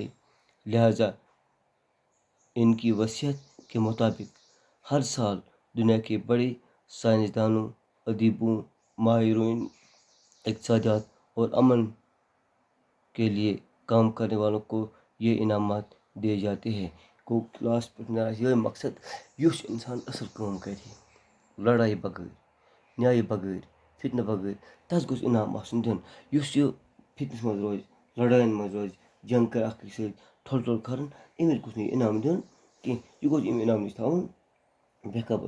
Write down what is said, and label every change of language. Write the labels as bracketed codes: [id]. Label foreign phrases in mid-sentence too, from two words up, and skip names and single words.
[ur] لہذا ان کی وصیت کے مطابق ہر سال دنیا کے بڑے سائنسدانوں، ادیبوں، ماہرین اقتصادیات اور امن کے لیے کام کرنے والوں کو یہ انعامات دیے جاتے ہیں۔ [ks] کو کلاس پہ یہ مقصد یُس انسان اصل کٲم کرِ، لڑائی بغٲر، نیایہِ بغٲر، فتنہٕ بغٲر، تس گوٚژھ انعام آسُن دیُن۔ یُس یہِ فتنس منٛز روزِ، لڑاین منٛز روزِ، جنگ کرِ اکھ أکِس سۭتۍ، ٹھۄل کرن، أمِس گوٚژھ نہٕ یہِ انعام دیُن کینٛہہ، یہِ گوٚژھ اَمہِ انعام نِش تھاوُن بے قبل۔